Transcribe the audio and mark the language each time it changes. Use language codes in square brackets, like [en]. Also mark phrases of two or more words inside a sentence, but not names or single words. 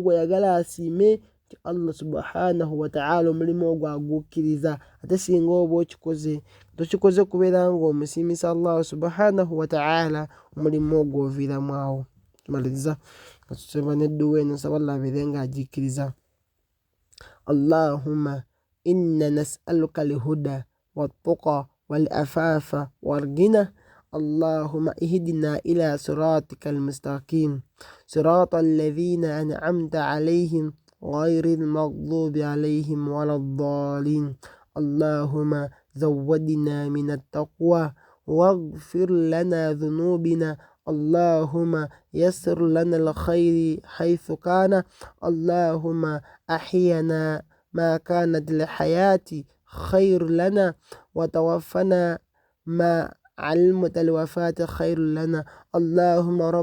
[lg] gw'oyagala asiime ti Allah [ar] سبحانه وتعالى [lg] omulimu ogwo agukkiriza ate singa oba okikoze tokikoze kubeera ng'omusiimisa Allah [ar] سبحانه و [lg] ta'ala omulimu ogwo oviiramu awo tumaliriza nga tusaba n'edduwa eno nsaba Allah abeere ng'agikkiriza Allahumma [ar] إنا نسألك الهدى والتقى والعفاف والغنى اللهم اهدنا إلى صراطك المستقيم صراط الذين أنعمت عليهم غير المغضوب عليهم ولا الضالين اللهم زودنا من التقوى واغفر لنا ذنوبنا اللهم يسر لنا الخير حيث كان اللهم أحينا ما كانت الحياة خير لنا وتوفنا ما علمت الوفاة خير لنا اللهم